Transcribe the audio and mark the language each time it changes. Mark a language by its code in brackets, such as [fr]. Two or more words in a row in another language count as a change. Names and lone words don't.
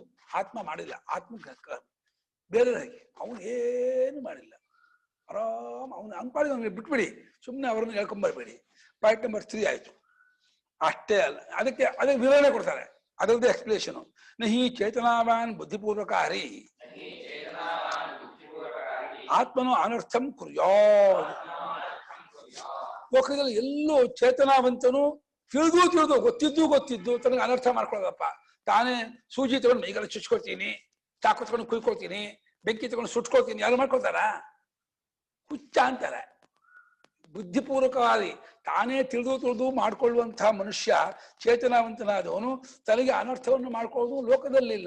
[kn] ಆತ್ಮ ಮಾಡಿಲ್ಲ, ಆತ್ಮ ಬೇರೆ ಅವನು ಏನು ಮಾಡಿಲ್ಲ. ಆರಾಮ್ ಅವನು ಬಿಟ್ಬಿಡಿ, ಸುಮ್ಮನೆ ಅವರನ್ನು ಹೇಳ್ಕೊಂಬರ್ಬೇಡಿ. ಪಾಯಿಂಟ್ ನಂಬರ್ 3 ಆಯ್ತು. ಅಷ್ಟೇ ಅಲ್ಲ, ಅದಕ್ಕೆ ವಿವರಣೆ ಕೊಡ್ತಾರೆ, ಅದರದ್ದು ಎಕ್ಸ್ಪ್ಲೇಷನ್. [sa] ನಹಿ ಚೇತನಾವಾನ್ ಬುದ್ಧಿಪೂರ್ವಕಾರಿ ಆತ್ಮನೋ ಅನರ್ಥಂ ಕುರ್ಯಾತ್. [kn] ಲೋಕದಲ್ಲಿ ಎಲ್ಲೂ ಚೇತನಾವಂತನು ತಿಳಿದು ಗೊತ್ತಿದ್ದು ತನಗೆ ಅನರ್ಥ ಮಾಡ್ಕೊಳ್ಳೋದಪ್ಪ. ತಾನೇ ಸೂಜಿ ತಗೊಂಡು ಮೈಗೆಲ್ಲ ಚುಚ್ಕೊಳ್ತೀನಿ, ಚಾಕು ತಗೊಂಡು ಕುಯ್ಕೊಳ್ತೀನಿ, ಬೆಂಕಿ ತಗೊಂಡು ಸುಟ್ಕೊಳ್ತೀನಿ, ಯಾರು ಮಾಡ್ಕೊಳ್ತಾರ? ಹುಚ್ಚ ಅಂತಾರೆ. ಬುದ್ಧಿಪೂರ್ವಕವಾಗಿ ತಾನೇ ತಿಳಿದು ಮಾಡ್ಕೊಳ್ಳುವಂತಹ ಮನುಷ್ಯ, ಚೇತನಾವಂತನಾದವನು ತನಗೆ ಅನರ್ಥವನ್ನು ಮಾಡ್ಕೊಳ್ಳೋದು ಲೋಕದಲ್ಲಿಲ್ಲ.